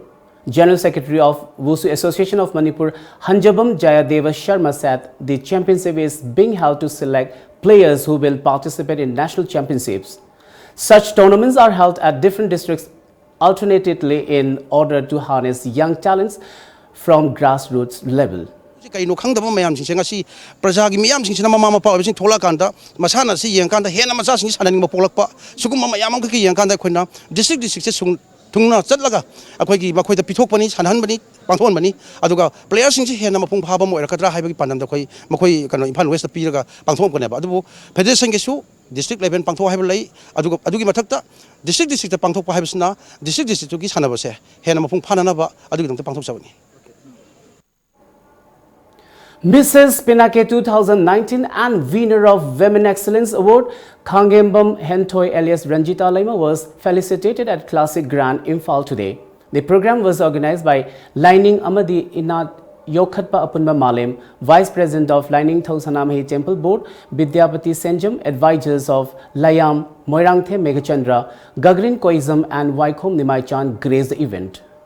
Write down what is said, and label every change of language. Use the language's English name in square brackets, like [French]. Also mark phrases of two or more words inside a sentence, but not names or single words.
[English] General Secretary of Wushu Association of Manipur, Hanjabam Jayadeva Sharma said the championship is being held to select players who will participate in national championships. Such tournaments are held at different districts alternately in order to harness young talents from grassroots level. [Manipuri] Kaino khangdaba mayam sing ngasi praja gi miyam sing sina mama mapa sing thola kanda masana si yang kanda hena macha sing sanan ma polakpa sugum mayam ang ki yang kanda khoina district se sung thungna chatlaga akhoi gi makhoi da pithok pani sanhan bani pangthon bani aduga player sing si hena mapung phaba mo erakadra haiba gi panam da khoi makhoi kano Imphal West piraga pangthom ko ne ba adubu federation ge su [English] district level [Manipuri] pangthok haiba lai adugi mathakta district ta pangthok pa haibasna district gi sanaba se hena mapung phanana ba adugi dong ta pangthok sabani. [English] Mrs. Pinake 2019 and winner of Women Excellence Award, Khangembam Hentoi alias Ranjita Laima was felicitated at Classic Grand Imphal today. The program was organized by Lining Amadi Inat Yokhatpa Apunba Malem, Vice President of Lining Thausanamahi Temple Board, Vidyapati Senjam, advisors of Layam, Moirangthe Megachandra, Gagrin Koizam and Waikhom Nimaichan graced the event.